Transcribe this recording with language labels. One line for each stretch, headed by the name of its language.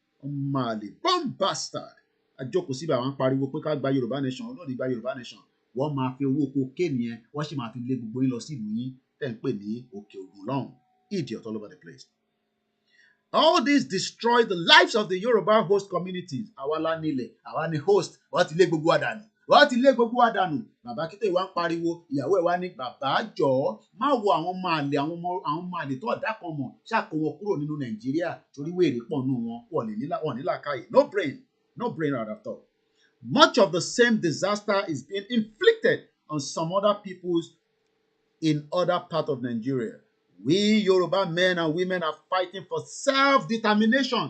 Yoruba: Ọmọ àlè
English: bomb bastard
Yoruba: àjókòó síbi àwọn pariwo pé ká gba Yorùbá nation olóòdì gba Yorùbá nation wọ́n máa fi owó cocaine yẹn wọ́n sì máa fi lé gbogbo yín lọ sí ìlú yín tẹ́ ń pè ní Òkè Ògùn lọ́hùn.
English: Idiot all over the place. All this destroy the lives of the Yoruba host communities.
Yoruba: Àwa la nílẹ̀, àwa ni host, wọ́n ti lé gbogbo wa dànù. Wọ́n ti lé gbogbo wa dànù. Bàbá Akintoye wá ń pariwo, ìyàwó ẹ̀ wá ní bàbá jọ̀ọ́ má wo àwọn ọmọ àlè tó ọ̀dà kan mọ̀ ṣàkó wọn kúrò nínú Nàìjíríà torí wèrè pọ̀ nù wọn wọ́n ní làákàyè.
English: No brain at all. Much of the same disaster is being inflicted on some other peoples in other parts of Nigeria. We Yoruba men and women are fighting for self-determination.